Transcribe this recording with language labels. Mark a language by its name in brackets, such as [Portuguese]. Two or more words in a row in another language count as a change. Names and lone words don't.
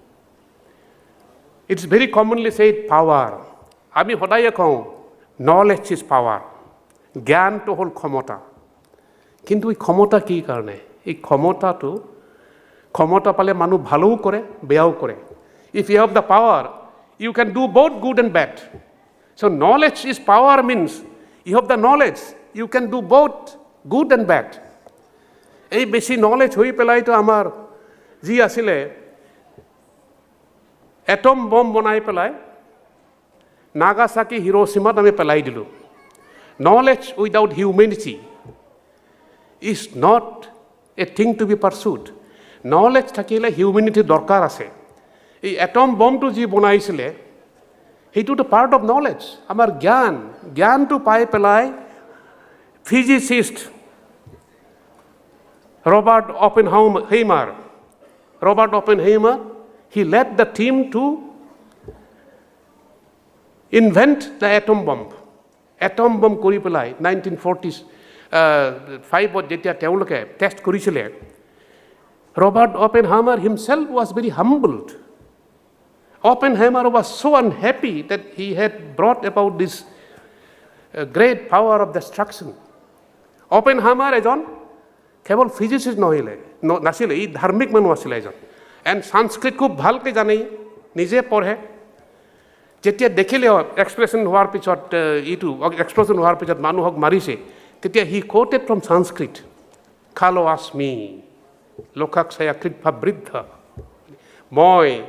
[English] It's very commonly said power. [Assamese] আমি সদায় কওঁ [English] knowledge is power. [Assamese] জ্ঞানটো হ'ল ক্ষমতা কিন্তু এই ক্ষমতা কি কাৰণে এই ক্ষমতা পালে মানুহ ভালোও কৰে বেয়াও কৰে [English] if you have the power you can do both good and bad so knowledge is power means you have the knowledge you can do both good and bad [Assamese] এই বেছি knowledge হৈ পেলাইতো আমাৰ যি আছিলে এটম বম বনাই পেলাই নাগাসাকি হিৰোচিমাত আমি পেলাই দিলোঁ [English] knowledge without humanity is not a thing to be pursued [Assamese] নলেজ থাকিলে হিউমেনিটিৰ দৰকাৰ আছে এই এটম বমটো যি বনাইছিলে সেইটোতো [English] part of knowledge [Assamese] আমাৰ জ্ঞানটো পাই পেলাই ফিজিচিষ্ট ৰবাৰ্ট Oppenheimer, [English] he led the team to invent the atom bomb. Atom bomb [Assamese] কৰি পেলাই 1945 যেতিয়া তেওঁলোকে টেষ্ট কৰিছিলে [English] Robert Oppenheimer himself was very humbled. Oppenheimer was so unhappy that he had brought about this great power of destruction. [Assamese] Oppenheimer এজন কেৱল ফিজিচিষ্ট নাছিলে ই ধাৰ্মিক মানুহ আছিলে এজন এণ্ড সংস্কৃত খুব ভালকৈ জানে নিজে পঢ়ে যেতিয়া দেখিলে এক্সপ্ৰেছন হোৱাৰ পিছত এক্সপ্ল'জন হোৱাৰ পিছত মানুহক মাৰিছে তেতিয়া [English] he quoted from [Assamese] সংস্কৃত [Sanskrit] कालो अस्मि लोकक्षय कृत प्रवृद्ध [Assamese] মই